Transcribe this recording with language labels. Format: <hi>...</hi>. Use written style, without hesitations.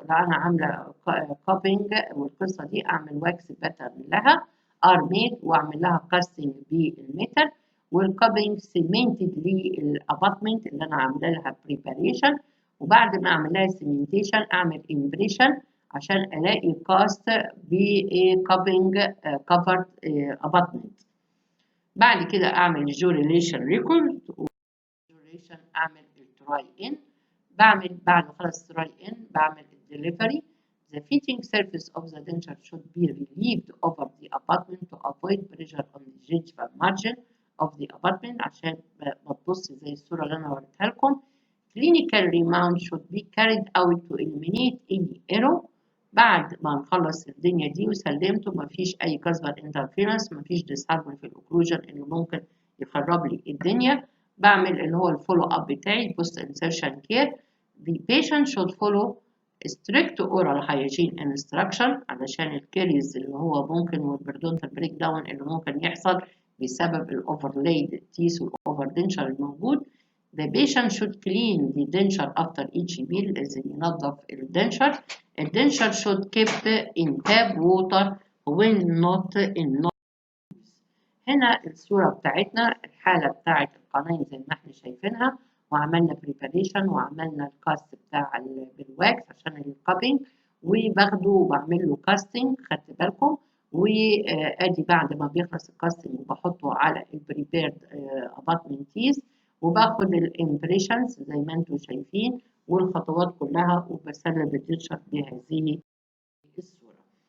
<ar>انا عامله كابينج والقصه دي اعمل واكس باترن لها ار ميد واعمل لها كاستنج بالميتال، والكابينج سيمنتد للاباتمنت اللي انا عامله لها بريباريشن، وبعد ما اعمل لها سيمنتيشن اعمل امبريشن عشان الاقي كاست بكابينج كفرد اباتمنت. بعد كده اعمل الجوريليشن ريكورد والجوريليشن اعمل التراي ان. بعد ما خلص التراي ان بعمل الدليفري.</ar> <en>The fitting surface of the denture should be relieved over the abutment to avoid pressure on the gingival margin of the abutment</en> <ar>عشان ما تبص زي الصورة اللي أنا وريتها لكم.</ar> <en>Clinical remount should be carried out to eliminate any error.</en> <ar>بعد ما نخلص الدنيا دي وسلمته مفيش أي كاسبال انترفيرنس، مفيش ديسهارمون في الأوكلوجن اللي ممكن يخرب لي الدنيا. بعمل اللي هو الفولو أب بتاعي</ar> <en>post insertion care. The patient should follow strict oral hygiene instruction</en> <ar>علشان الكيريز اللي هو ممكن والبريدونتال بريك داون اللي ممكن يحصل بسبب الاوفرلايد تيث والاوفردنشر الموجود.</ar> <en>The patient should clean the denture after each meal،</en> <ar>لازم ينظف الدنشر.</ar> <en>الدنشر should kept in tap water when not in use.</en> <ar>هنا الصورة بتاعتنا الحالة بتاعت القناين زي ما احنا شايفينها، وعملنا بريباريشن وعملنا الكاست بتاع بالواكس عشان الكابينج، وباخده وبعمل له كاستنج خدت بالكم، وادي بعد ما بيخلص الكاستنج وبحطه على البريبيرد اباتمنت تيث، وباخد الامبريشنز زي ما انتم شايفين والخطوات كلها وبسلم الدنشر بهذه الصورة.</ar>